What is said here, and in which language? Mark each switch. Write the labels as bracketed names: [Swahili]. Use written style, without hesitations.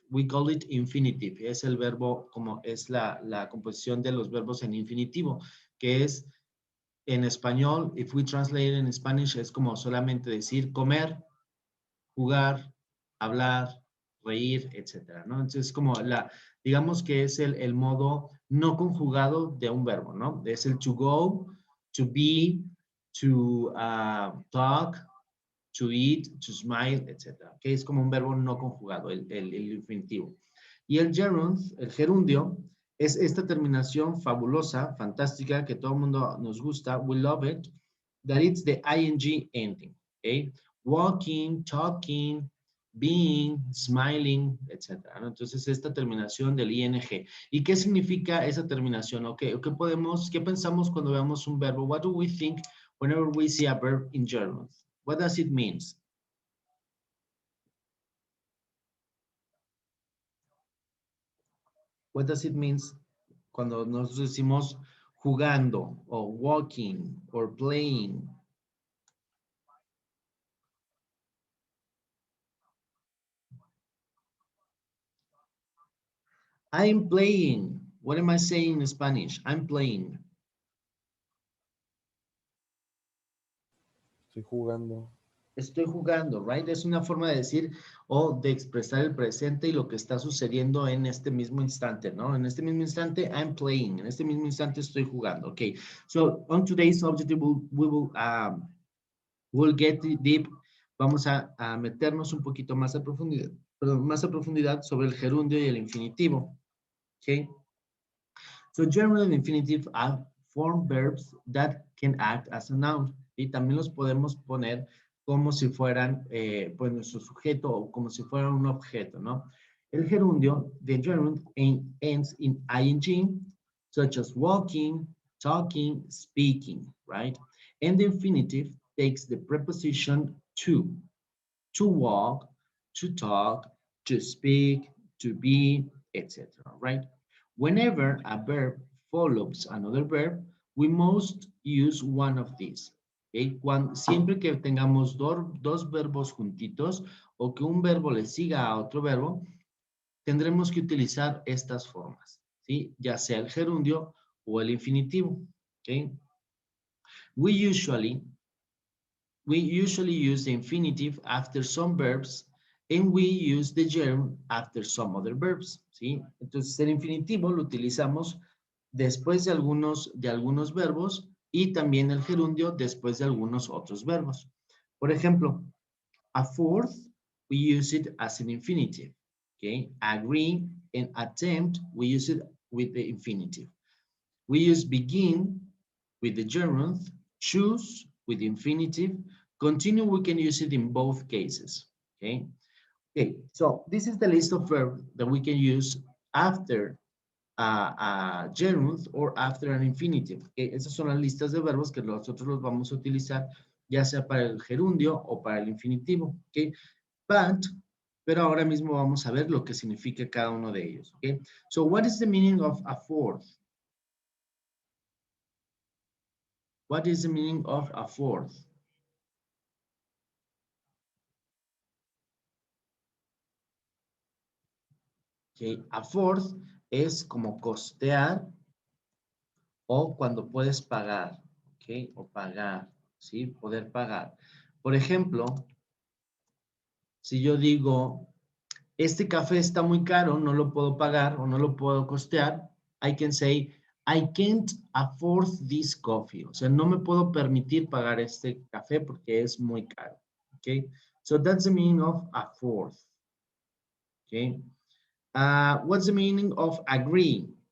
[English] We call it infinitive. [Spanish] Es el verbo, como es la composición de los verbos en infinitivo, que es en español, [English] if we translate it in Spanish, [Spanish] es como solamente decir comer, jugar, hablar, reír, etcétera, ¿no? Entonces, como digamos que es el modo no conjugado de un verbo, ¿no? Es el to go, to be, to talk, to eat, to smile, etc. Que es como un verbo no conjugado, el infinitivo. Y el gerund, el gerundio, es esta terminación fabulosa, fantástica, que todo el mundo nos gusta, [English] we love it, that it's the ing ending, okay? Walking, talking, being, smiling, etc. ¿no? [Spanish] Entonces, esta terminación del ing. ¿Y qué significa esa terminación? Okay, ¿qué pensamos cuando veamos un verbo? [English] What do we think whenever we see a verb in gerund? What does it mean? What does it mean [Spanish] cuando nos decimos jugando o [English] walking or playing? I'm playing. What am I saying in Spanish? I'm playing. [Spanish] Estoy jugando. Estoy jugando, right? Es una forma de decir o de expresar el presente y lo que está sucediendo en este mismo instante, ¿no? En este mismo instante, [English] I'm playing. [Spanish] En este mismo instante estoy jugando. [English] Okay. So on today's objective, we'll get deep. [Spanish] Vamos a meternos un poquito más a profundidad, perdón, más a profundidad sobre el gerundio y el infinitivo. [English] Okay. So gerund and infinitive are form verbs that can act as a noun. [Spanish] Y también los podemos poner como si fueran pues nuestro sujeto o como si fueran un objeto, ¿no? El gerundio, [English] the gerund ends in ing, such as walking, talking, speaking, right? And the infinitive takes the preposition to walk, to talk, to speak, to be, etc., right? Whenever a verb follows another verb, we must use one of these. ¿Okay? [Spanish] Siempre que tengamos dos verbos juntitos o que un verbo le siga a otro verbo, tendremos que utilizar estas formas, ¿sí? Ya sea el gerundio o el infinitivo. [English] ¿Okay? We usually use the infinitive after some verbs and we use the gerund after some other verbs, ¿sí? [Spanish] Entonces el infinitivo lo utilizamos después de algunos verbos y también el gerundio después de algunos otros verbos. Por ejemplo, [English] a fourth, we use it as an infinitive, okay? Agree and attempt, we use it with the infinitive. We use begin with the gerund, choose with the infinitive, continue, we can use it in both cases, okay? Okay, so this is the list of verbs that we can use after a gerund or after an infinitive. Okay? [Spanish] Esas son las listas de verbos que nosotros los vamos a utilizar ya sea para el gerundio o para el infinitivo. Okay? Pero ahora mismo vamos a ver lo que significa cada uno de ellos. [English] Okay? So what is the meaning of a fourth? What is the meaning of a fourth? [Spanish] Okay, a fourth es como costear o cuando puedes pagar, ¿ok? O pagar, ¿sí? Poder pagar. Por ejemplo, Si yo digo, este café está muy caro, no lo puedo pagar o no lo puedo costear, [English] I can say, I can't afford this coffee. [Spanish] O sea, no me puedo permitir pagar este café porque es muy caro. [English] Okay? So that's the meaning of afford. Okay? What's the meaning of agree?